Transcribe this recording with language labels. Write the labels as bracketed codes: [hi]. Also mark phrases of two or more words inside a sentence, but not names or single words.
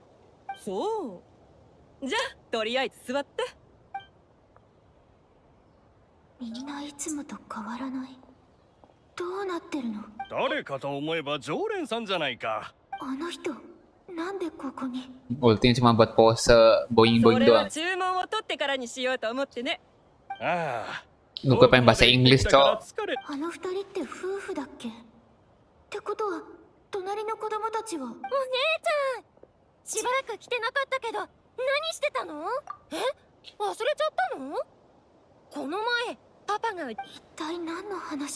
[ja] そう。じゃあとりあえず座って。みんないつもと変わらない。どうなってるの？誰かと思えば常連さんじゃないか。あの人なんでここに？ [id] Ulti cuma buat pose [ja] そ boing-boing れは [id] doang. [ja] 注文を取ってからにしようと思ってね。ああ。 [id] Gue pengen bahasa Inggris, cok. [ja] あの二人って夫婦だっけ？ってことは隣の子供たちは？お姉ちゃん、しばらく来てなかったけど何してたの？え、忘れちゃったの？この前パパが一体何の話？